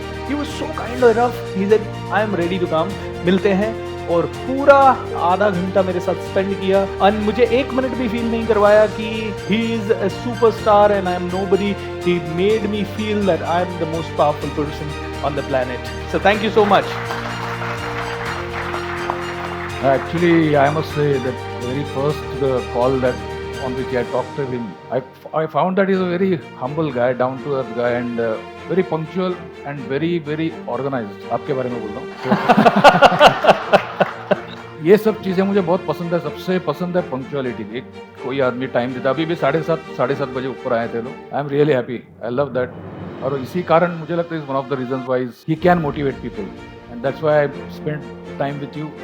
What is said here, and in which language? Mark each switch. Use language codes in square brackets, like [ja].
[en] he was so kind enough, he said I am ready to come, [hi] मिलते हैं। और पूरा आधा घंटा मेरे साथ स्पेंड किया, और मुझे 1 मिनट भी फील नहीं करवाया कि [en] He is a superstar and I am nobody. He made me feel that I am the most powerful person on the planet. So thank you so much. Actually, I must say that very first call that on which I talked to him, I found that he's a very humble guy, down to earth guy, and very punctual and very very organized. [hi] आपके बारे में बोल रहा हूँ। ये सब चीज़ें मुझे बहुत पसंद है। सबसे पसंद है पंक्चुअलिटी। कोई आदमी टाइम देता, अभी भी 7:30 बजे ऊपर आए थे लोग। [en] I am really happy, I love that. [hi] और इसी कारण मुझे लगता है [en] Is one of the reasons why he can motivate people, and that's why I spend time with you.